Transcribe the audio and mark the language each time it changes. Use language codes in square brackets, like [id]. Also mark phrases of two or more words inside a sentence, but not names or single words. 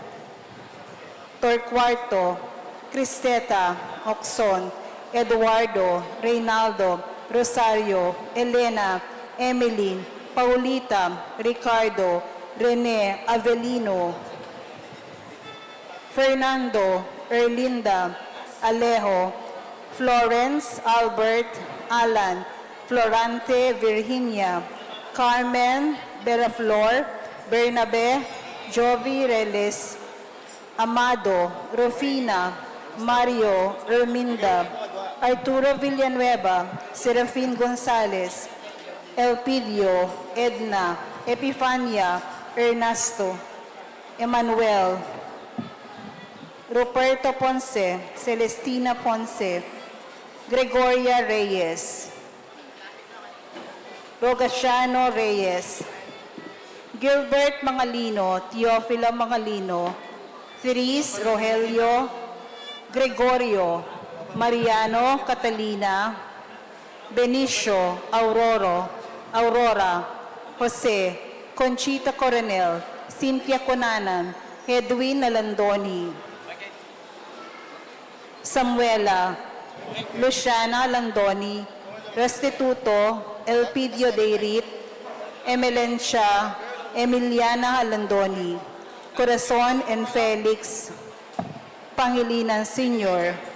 [tl] Torcuarto, Cristeta, Oxon, Eduardo, Reynaldo, Rosario, Elena, Emeline, Paulita, Ricardo, Rene, Avelino, Fernando, Erlinda, Alejo, Florence, Albert, Alan, Florante, Virginia, Carmen, Beraflor, Bernabe, Jovi Reles, Amado, Rufina, Mario, Erminda, Arturo Villanueva, Serafin Gonzalez, Elpidio, Edna, Epifania, Ernesto, Emmanuel, Ruperto Ponce, Celestina Ponce, Gregoria Reyes, Rogaciano Reyes, Gilbert Mangalino, Teofilo Mangalino, Therese Rogelio, Gregorio, Mariano Catalina, Benicio Aurora, Jose, Conchita Coronel, Cynthia Conanan, Edwin Nalandoni, Samuela, Luciana Landoni, Restituto, Elpidio Deirit, Emelencia, Emiliana Landoni, Corazon and Felix, Pangilinan Sr.,